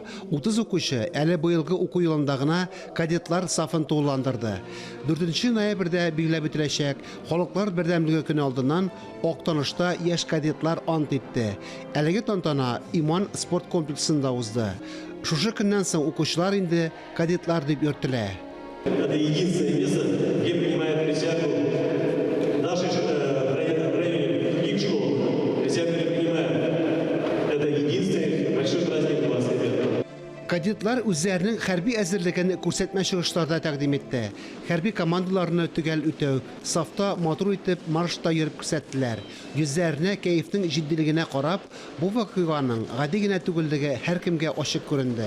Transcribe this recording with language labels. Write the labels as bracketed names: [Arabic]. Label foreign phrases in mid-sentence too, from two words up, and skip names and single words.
[Tatar] 30 укучы әле быелгы уку елында гына кадетлар сафын тулыландырды. 4 ноябрьдә билгеләп үтеләчәк Халыклар бердәмлеге көне алдыннан Актанышта яшь кадетлар ант итте. Әлеге тантана Иман спорт комплексында узды. Шушы көннән соң укучылар инде кадетлар дип йөртелә. [Russian] Это единственное место, где принимают присягу наши в районе их школ. Присягу не принимают. Это единственный большой праздник у вас, ребята. [Tatar] Кадетлар үзләренең хәрби әзерлеген күрсәтмә чыгышларда тәкъдим итте. Хәрби командаларны төгәл үтәү, сафта матур итеп маршта йөреп күрсәттеләр. Йөзләренә кәефнең җитдилегенә карап, бу вакыйганың гади генә түгеллеге һәркемгә ачык күренде.